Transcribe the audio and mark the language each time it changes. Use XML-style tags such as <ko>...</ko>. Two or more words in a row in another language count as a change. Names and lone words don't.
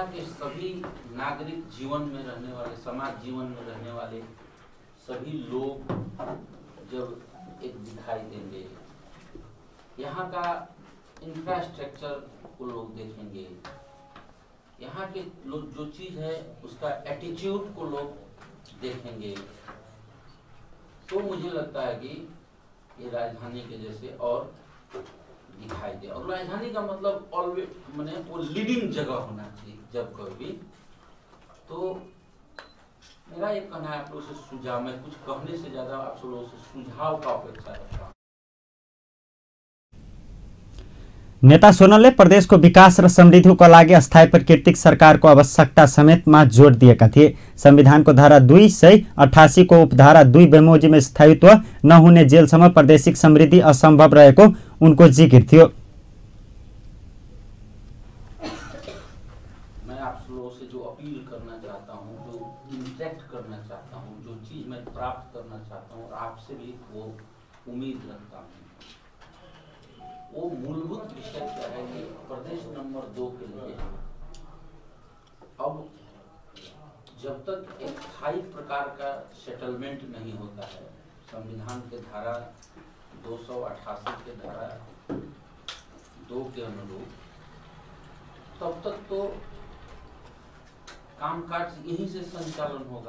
<hi>के सभी नागरिक जीवन में रहने वाले, समाज जीवन में रहने वाले सभी लोग जब एक दिखाई देंगे, यहाँ का इंफ्रास्ट्रक्चर को लोग देखेंगे, यहाँ के लोग जो चीज है उसका एटीट्यूड को लोग देखेंगे, तो मुझे लगता है कि ये राजधानी के जैसे और दिखाई दे। और राजधानी का मतलब ऑलवेज माने वो लीडिंग जगह होना चाहिए जब कभी। तो मेरा एक कहना है, आप लोगों से सुझाव, मैं कुछ कहने से ज्यादा आप लोगों से सुझाव का अपेक्षा रखता हूँ।</hi> <ne>नेता सोनलले प्रदेशको विकास र समृद्धिको लागि अस्थायी प्राकृतिक सरकारको आवश्यकता समेतमा जोड दिएका थिए। संविधानको धारा 288 को उपधारा 2 बेमोजिम स्थायित्व नहुने जेलसम्म प्रादेशिक समृद्धि असम्भव रहेको उनको जिकिर थियो।</ne> <hi>मैं आप लोगों से जो अपील करना चाहता हूँ, जो इंटरेक्ट करना चाहता हूँ, जो चीज मैं प्राप्त करना चाहता हूँ और आपसे भी वो उम्मीद रखता हूँ, वो मूलभूत विषय क्या है कि प्रदेश नंबर 2 के लिए अब जब तक एक स्थायी प्रकार का सेटलमेंट नहीं होता है, संविधान के धारा 288 के धारा 2 के अनुरूप, तब तक तो कामकाज यहीं से संचालन होगा।</hi>